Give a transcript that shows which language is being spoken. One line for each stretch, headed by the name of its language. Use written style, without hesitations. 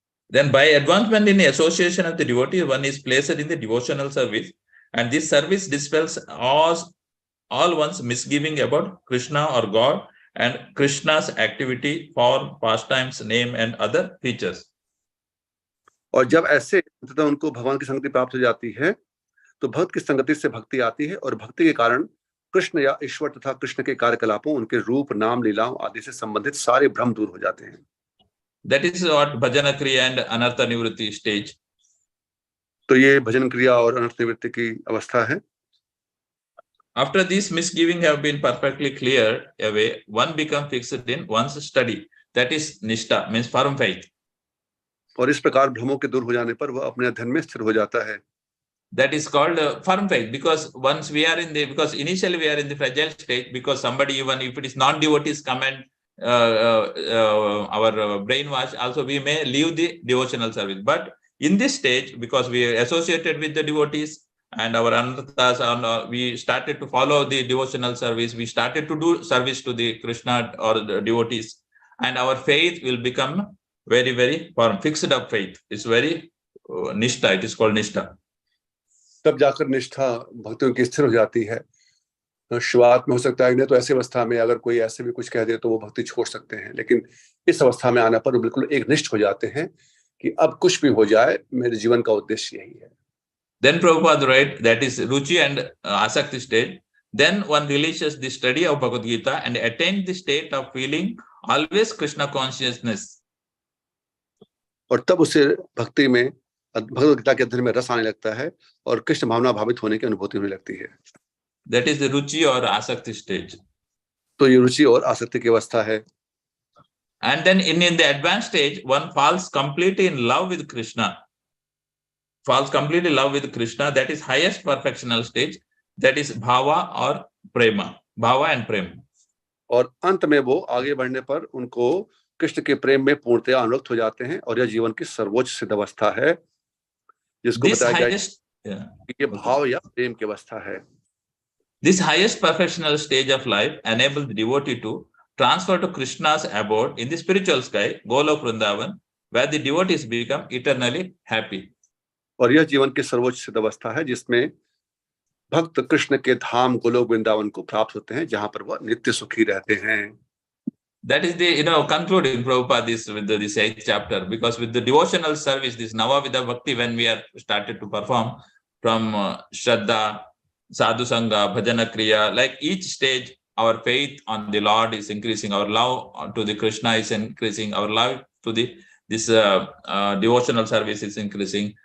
English: Then by advancement in the association of the devotee, one is placed in the devotional service, and this service dispels all one's misgiving about Krishna or God and Krishna's activity, form, pastimes, name and other features.
Hindi: और जब ऐसे उनको भगवान की संगति प्राप्त हो जाती है, तो भक्त की संगति से भक्ति आती है, और भक्ति के कारण कृष्ण या ईश्वर तथा कृष्ण के कार्यकलापों, उनके रूप, नाम, लीलाओं आदि से संबंधित सारे भ्रम दूर हो जाते हैं।
English: That is what bhajana kriya and anartha nivritti stage.
Hindi: तो ये भजन क्रिया और अनर्थ निवृत्ति की अवस्था है।
English: After these misgivings have been perfectly cleared away, one becomes fixed in one's study. That is nishtha, means firm faith.
Hindi: और इस प्रकार भ्रमों के दूर हो जाने पर वह अपने अध्ययन में स्थिर हो जाता है।
English: That is called firm faith, because once we are because initially we are in the fragile state, because somebody, even if it is non-devotees come and our brainwash, also we may leave the devotional service. But in this stage, because we are associated with the devotees and our anarthas, and we started to follow the devotional service, we started to do service to the Krishna or the devotees, and our faith will become very, very firm, fixed up faith. It's very nishtha, it is called nishtha.
Hindi: तब जाकर निष्ठा भक्तों की स्थिर हो जाती है। शुरुआत में हो सकता है नहीं तो ऐसी अवस्था में अगर कोई ऐसे भी कुछ कह दे तो वो भक्ति छोड़ सकते हैं, लेकिन इस अवस्था में आने पर वो बिल्कुल एक निष्ठ हो जाते हैं कि अब कुछ भी हो जाए मेरे जीवन का उद्देश्य यही है।
English: Then Prabhupada write, that is Ruchi and Asakti stage. Then one releases the study of Bhagavad Gita and attains the state of feeling always Krishna consciousness.
Hindi: और तब उसे भक्ति में भगवद गीता के अध्ययन में रस आने लगता है और कृष्ण भावना भावित होने की अनुभूति होने लगती है।
English: That is the Ruchi or Asakti stage.
Hindi: तो ये रुचि और आसक्ति की अवस्था है।
English: And then in the advanced stage, one falls completely in love with Krishna. Falls completely in love with Krishna. That is highest perfectional stage. That is Bhava or Prema. Bhava and Prema.
Hindi: और अंत में वो आगे बढ़ने पर उनको कृष्ण के प्रेम में पूर्णतया अनुरक्त हो जाते हैं और यह जीवन की सर्वोच्च सिद्ध अवस्था है जिसको बताया गया कि ये भाव या प्रेम की अवस्था है।
English: This highest perfectional stage of life enables the devotee to transfer to Krishna's abode in the spiritual sky, Golok Vrindavan, where the devotees become eternally happy.
Hindi: और यह जीवन की सर्वोच्च सिद्ध अवस्था है जिसमें भक्त कृष्ण के धाम गोलोक वृंदावन को प्राप्त होते हैं जहां पर वह नित्य सुखी रहते हैं।
English: That is the, concluding Prabhupada this with this 8th chapter, because with the devotional service, this Navavidha Bhakti, when we are started to perform from Shraddha, Sadhu Sangha, Bhajana Kriya, like each stage, our faith on the Lord is increasing, our love to the Krishna is increasing, our love to this devotional service is increasing.